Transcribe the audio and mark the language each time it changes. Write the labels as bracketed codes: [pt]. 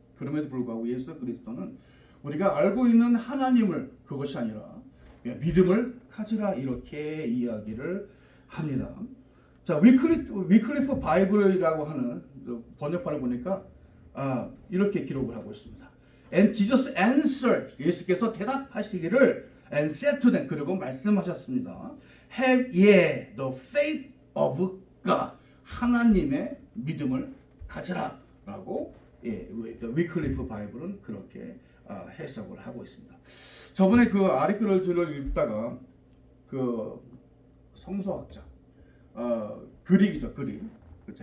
[ko] 그럼에도 불구하고 예수 그리스도는 우리가 알고 있는 하나님을, 그것이 아니라 믿음을 가지라, 이렇게 이야기를 합니다. 자, 위클리프 바이블이라고 하는 번역판을 보니까 이렇게 기록을 하고 있습니다. [en] And Jesus answered, [ko] 예수께서 대답하시기를, [en] and said to them, [ko] 그리고 말씀하셨습니다. [en] Have ye the faith of God, [ko] 하나님의 믿음을 가져라 라고 위클리프 바이블은 그렇게 해석을 하고 있습니다. 저번에 그 아리클을 읽다가 그 성서학자, 그릭이죠, 그릭, 그렇죠?